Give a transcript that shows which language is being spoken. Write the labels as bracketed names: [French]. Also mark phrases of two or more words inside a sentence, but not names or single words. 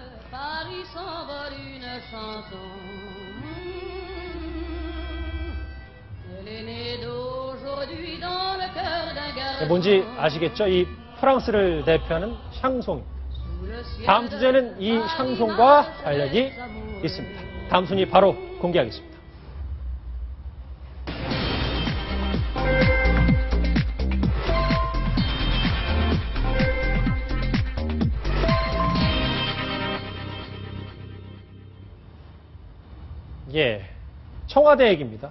[French] Paris s'envole une chanson. Elle est née d'aujourd'hui dans le cœur d'un garçon. [Korean] 뭔지 아시겠죠? 이 프랑스를 대표하는 샹송입니다. 다음 주제는 이 샹송과 관련이 있습니다. 다음 순위 바로 공개하겠습니다. 예, 청와대 얘기입니다.